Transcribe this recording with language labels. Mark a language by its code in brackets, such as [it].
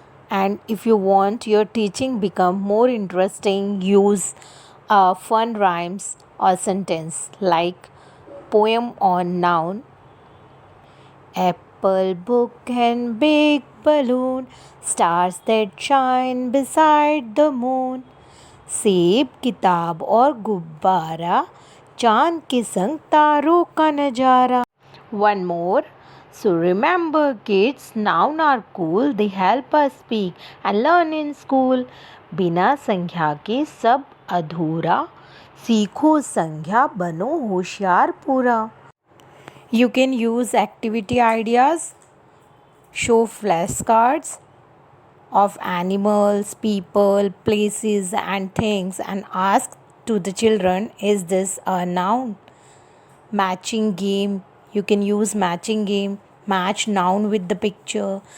[en] And if you want your teaching become more interesting, use fun rhymes or sentence like poem on noun. Apple, book, and big balloon, stars that shine beside the moon. [hi] सेब, किताब और गुब्बारा, चांद के संग तारों का नजारा. [en] One more. So remember kids, noun are cool, they help us speak and learn in school. [hi] बिना संख्या के सब अधूरा, सीखो संख्या बनो होशियार पूरा. [en] You can use activity ideas, show flashcards of animals, people, places, and things, and ask to the children, is this a noun? Matching game. You can use matching game. Match noun with the picture.